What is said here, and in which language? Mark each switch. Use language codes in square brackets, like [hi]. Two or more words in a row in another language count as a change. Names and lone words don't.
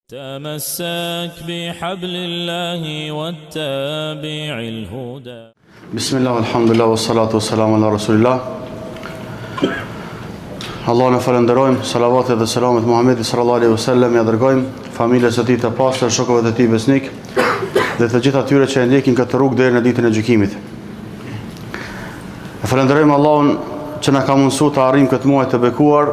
[ar] تمسك بحبل الله واتبع الهدى. بسم الله والحمد لله والصلاة والسلام على رسول الله. [sq] Allah në falenderojmë, salavatet dhe selamet Muhammedi [ar] صلى الله عليه وسلم [sq] ja dërgojmë familjes së tij të pastër, shokëve të tij besnik dhe të gjithë atyre që e ndjekin këtë rrugë deri në ditën e gjykimit. E falenderojmë Allahun që na ka mundsuar të arrijmë këtë muaj të bekuar.